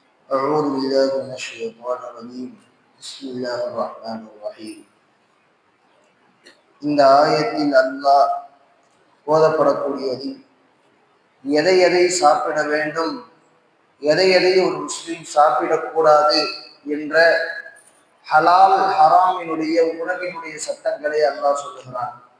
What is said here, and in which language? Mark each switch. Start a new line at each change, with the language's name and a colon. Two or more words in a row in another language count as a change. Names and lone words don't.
Arabic: أعوذ بالله من الشيطان الرجيم بسم الله الرحمن الرحيم.
Tamil: இந்த ஆயத்தில் அல்லாஹ் ஓதப்படக்கூடியது எதை எதை சாப்பிட வேண்டும், எதை எதை ஒரு முஸ்லிம் சாப்பிடக்கூடாது என்ற ஹலால் ஹராமினுடைய உணவினுடைய சட்டங்களை அல்லாஹ் சொல்லுகிறான்.